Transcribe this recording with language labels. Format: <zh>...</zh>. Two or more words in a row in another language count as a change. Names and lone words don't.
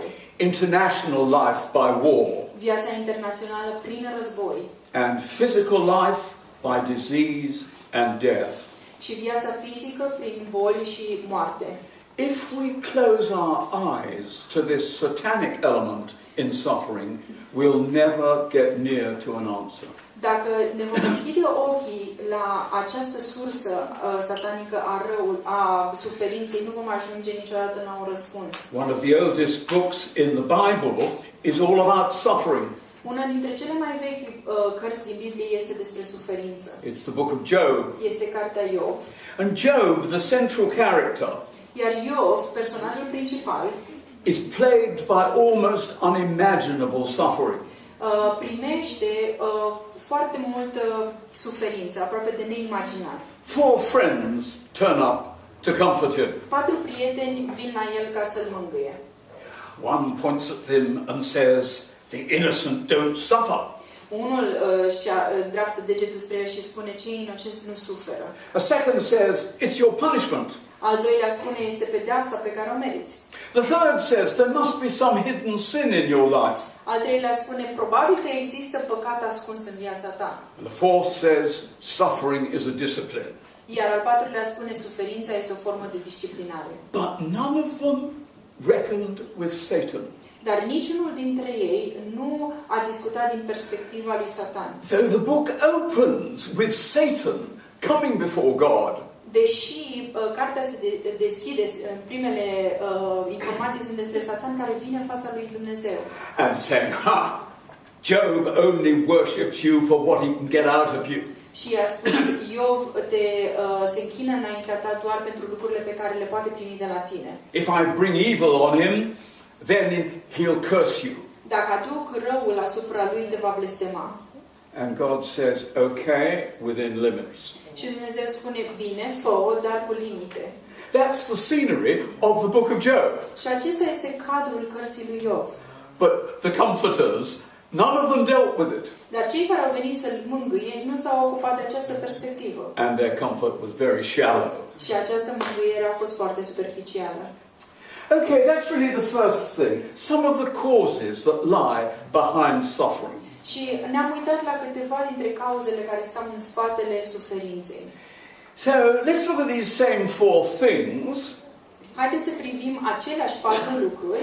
<en>International life by war.</en> <ro>Viața internațională prin război.</ro> <en>And physical life by disease and death.</en> <ro>Și viața fizică prin boli și moarte.</ro> <en>If we close our eyes to this satanic element in suffering, we'll never get near to an answer.</en> <ro>Dacă ne vom închide ochii la această sursă satanică a suferinței, nu vom ajunge niciodată la un răspuns.</ro> <en>One of the oldest books in the Bible is all about suffering.</en> <ro>Una dintre cele mai vechi cărți din Biblie este despre suferință.</ro> <en>It's the book of Job.</en> <ro>Este cartea Iov.</ro> <en>And Job, the central character,</en> <ro>Iar Iov, personajul principal,</ro> <en>is plagued by almost unimaginable suffering.</en> <ro>Primește foarte multă suferință, aproape de neimaginat.</ro> <en>4 friends turn up to comfort him.</en> <ro>4 prieteni vin la el ca să-l mângâie.</ro> <en>One points at him and says, "The innocent don't suffer."</en> <ro>Unul dreaptă degetul spre el și spune, cei inocenți nu suferă.</ro> <en>A second says, "It's your punishment."</en> <ro>Al doilea spune, este pedeapsa pe care o meriți.</ro> <en>The third says, "There must be some hidden sin in your life."</en> <ro>Al treilea spune, probabil că există păcat ascuns în viața ta.</ro> <en>And the fourth says, "Suffering is a discipline."</en> <ro>Iar al patrulea spune, suferința este o formă de disciplinare.</ro> <en>But none of them reckoned with Satan.</en> <ro>Dar niciunul dintre ei nu a discutat din perspectiva lui Satan.</ro> <en>Though the book opens with Satan coming before God,</en> <ro>Deși cartea se deschide, primele informații sunt despre Satan care vine în fața lui Dumnezeu.</ro> <en>and saying, "Ha, Job only worships you for what he can get out of you."</en> <ro>Și a spus, Iov se închină înaintea ta doar pentru lucrurile pe care le poate primi de la tine.</ro> <en>If I bring evil on him, then he'll curse you.</en> <ro>Dacă aduc răul asupra lui, te va blestema.</ro> <en>And God says, "Okay, within limits."</en> <ro>Și Dumnezeu spune, bine, fă-o, dar cu limite.</ro> <en>That's the scenery of the book of Job.</en> <ro>Și acesta este cadrul cărții lui Iov.</ro> <en>But the comforters, none of them dealt with it.</en> <ro>Dar cei care au venit să-l mângâie nu s-au ocupat de această perspectivă.</ro> <en>And their comfort was very shallow.</en> <ro>Și această mângâiere a fost foarte superficială.</ro> <en>Okay, that's really the first thing. Some of the causes that lie behind suffering.</en> <ro>Și ne-am uitat la câteva dintre cauzele care stau în spatele suferinței.</ro> <en>So, let's look at these same 4 things</en> <ro>Haideți să privim aceleași 4 lucruri</ro>